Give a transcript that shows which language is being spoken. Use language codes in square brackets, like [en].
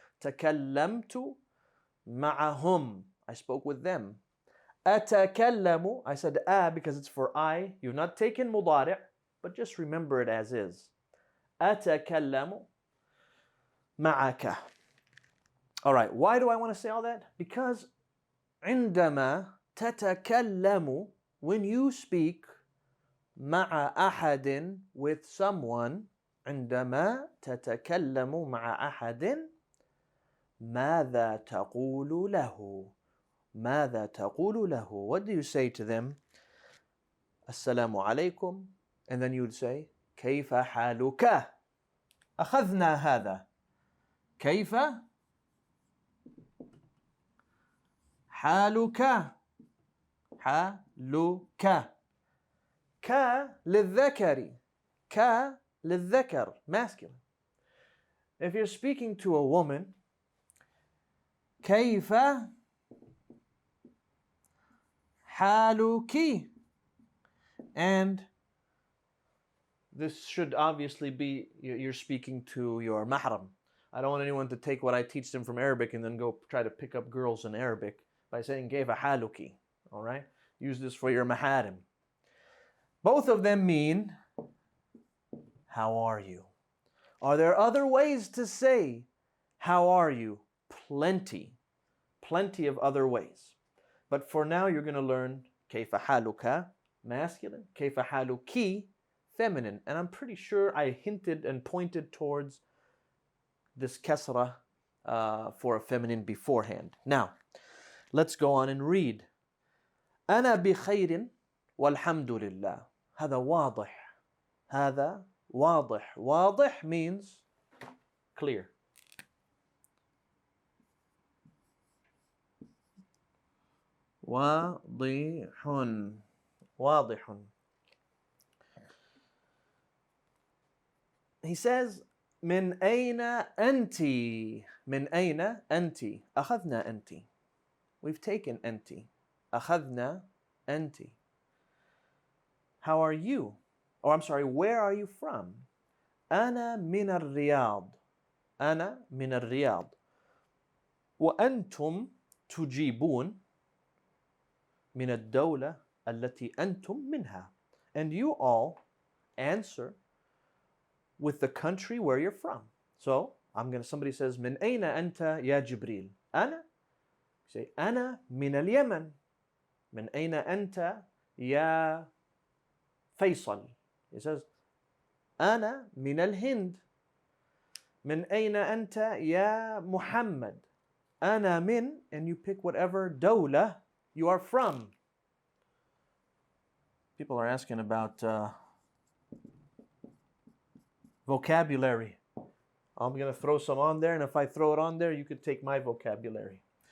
[ar] تكلمت معهم. [en] I spoke with them. أتكلم, I said because it's for I. You've not taken مضارع, but just remember it as is. [ar] أتكلم معك. [en] All right, why do I want to say all that? Because [ar] عندما تتكلم, [en] when you speak [ar] مع أحد, [en] with someone, [ar] عندما تتكلم مع أحد, ماذا تقول له? ماذا تقول له? [en] What do you say to them? [ar] السلام عليكم. [en] And then you would say [ar] كيف حالك? أخذنا هذا. كيف حالك. حالك. ك للذكر. ك للذكر, masculine. [en] If you're speaking to a woman, [ar] كيف حالك. [en] And this should obviously be, you're speaking to your mahram. I don't want anyone to take what I teach them from Arabic and then go try to pick up girls in Arabic by saying [ar] كيف حالك. [en] All right? Use this for your maharim. Both of them mean, how are you? Are there other ways to say, how are you? Plenty. Plenty of other ways. But for now, you're going to learn [ar] كيف حالك, [en] masculine. [ar] كيف حالك, [en] feminine. And I'm pretty sure I hinted and pointed towards this kasra for a feminine beforehand. Now, let's go on and read. [ar] أنا بخير والحمد لله. هذا واضح. هذا واضح. [en] واضح means clear. [ar] واضح. واضح. [en] He says [ar] من أين أنت. من أين أنت. أخذنا أنت. [en] We've taken أنت. [ar] أخذنا أنت. [en] How are you? Oh, I'm sorry, where are you from? [ar] أنا من الرياض. أنا من الرياض. وأنتم تجيبون من الدولة التي أنتم منها. [en] And you all answer with the country where you're from. So, somebody says, [ar] من أين أنت يا جبريل? أنا. [en] You say, [ar] أنا من اليمن. من أين أنت يا فيصل. [en] He says [ar] أنا من الهند. من أين أنت يا محمد. أنا من, [en] and you pick whatever دولة you are from. People are asking about vocabulary. I'm going to throw some on there, and if I throw it on there, you could take my vocabulary.